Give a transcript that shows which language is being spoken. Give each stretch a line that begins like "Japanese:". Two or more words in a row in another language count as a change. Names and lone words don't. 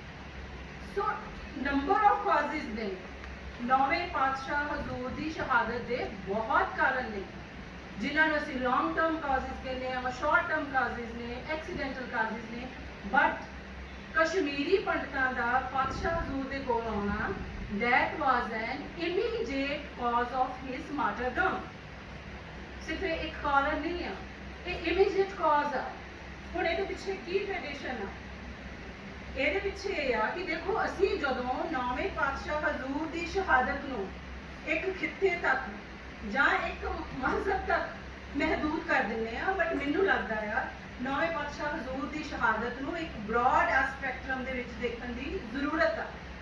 Punjabi: ਸੋ
English: number of causes
Punjabi: ਨੇ, ਨੌਵੇਂ ਪਾਤਸ਼ਾਹ ਹਜ਼ੂਰ ਦੀ ਸ਼ਹਾਦਤ ਦੇ ਬਹੁਤ ਕਾਰਨ ਨੇ ਜਿਨ੍ਹਾਂ ਨੂੰ ਅਸੀਂ
English: long term causes
Punjabi: ਕਹਿੰਦੇ ਹਾਂ,
English: short term causes
Punjabi: ਨੇ,
English: accidental causes
Punjabi: ਨੇ। ਬਟ ਕਸ਼ਮੀਰੀ ਪੰਡਤਾਂ ਦਾ ਪਾਤਸ਼ਾਹ ਹਜ਼ੂਰ ਦੇ ਕੋਲ ਆਉਣਾ
English: that was an immediate cause of his martyrdom।
Punjabi: ਸਿਰਫ ਇੱਕ ਕਾਰਨ ਨਹੀਂ ਆ, ਇਹ
English: immediate cause
Punjabi: ਆ। ਹੁਣ ਇਹਦੇ ਪਿੱਛੇ ਕੀ ਟ੍ਰੈਡੀਸ਼ਨ ਆ? ਇਹਦੇ ਪਿੱਛੇ ਇਹ ਆ ਕਿ ਦੇਖੋ ਅਸੀਂ ਜਦੋਂ ਨੌਵੇਂ ਪਾਤਸ਼ਾਹ ਹਜ਼ੂਰ ਦੀ ਸ਼ਹਾਦਤ ਨੂੰ ਇੱਕ ਖਿੱਤੇ ਤੱਕ ਜਾਂ ਇੱਕ ਮਜ਼ਹਬ ਤੱਕ ਮਹਿਦੂਦ ਕਰ ਦਿੰਦੇ ਆ, ਬਟ ਮੈਨੂੰ ਲੱਗਦਾ ਆ ਨੌਵੇਂ ਪਾਤਸ਼ਾਹ ਹਜ਼ੂਰ ਦੀ ਸ਼ਹਾਦਤ ਨੂੰ ਇੱਕ
English: broad spectrum
Punjabi: ਦੇ ਵਿੱਚ ਦੇਖਣ ਦੀ ਜ਼ਰੂਰਤ ਆ।